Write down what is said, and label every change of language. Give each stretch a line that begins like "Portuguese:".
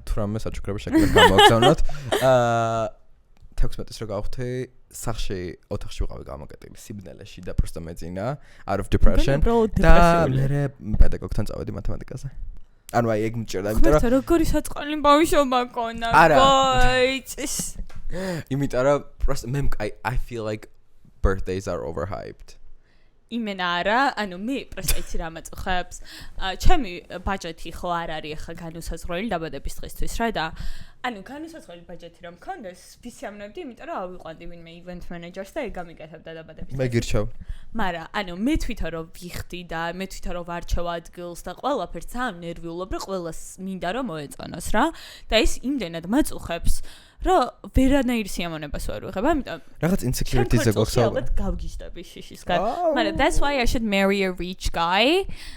Georgian: თუ რამე საჩუქრები შეგიძლიათ გამოგზავნოთ. 16-ის რო გავხდი, სახში ოთახში ვიყავი გამოკეტილი სიბნელეში და პროსტა მეძინა
English: out of depression
Georgian: და მე პედაგოგთან წავედი მათემატიკაზე. ანუ აი ეგ მჭირდა, იმიტომ რომ როგორი საწყალი ბავშვობა მქონდა, ბოიც. იმიტომ რომ პროსტა მე
English: I feel like birthdays are overhyped.
Georgian: იმენა არა, ანუ მე პროსტა იცი რა მაწუხებს. ჩემი ბაჯეტი ხო არ არის ახლა განუსაზღვრელი დაბადების დღისთვის რა და ანუ განუსაზღვრელი ბაჯეტი რომ მქონდეს, ვისიამოვნებდი, იმიტომ რომ ავიყვანდი ვინმე event manager-ს და ეგ გამიკეთებდა დაბადების. მე გირჩევ. მაგრამ ანუ მე თვითონ რომ ვიხდი და მე თვითონ რომ ვარჩევ ადგილს და ყველაფერს ძალიან ნერვიულობ, რომ ყველას მინდა რომ მოეწონოს რა. და ეს იმდენად მაწუხებს, რომ ვერანაირ სიამოვნებას ვერ ვიღებ. ამიტომ რაღაც insecurities-ზე გვაქვს. ალბათ გავგიჟდები შიშისგან.
English: მაგრამ that's why I should marry a rich guy.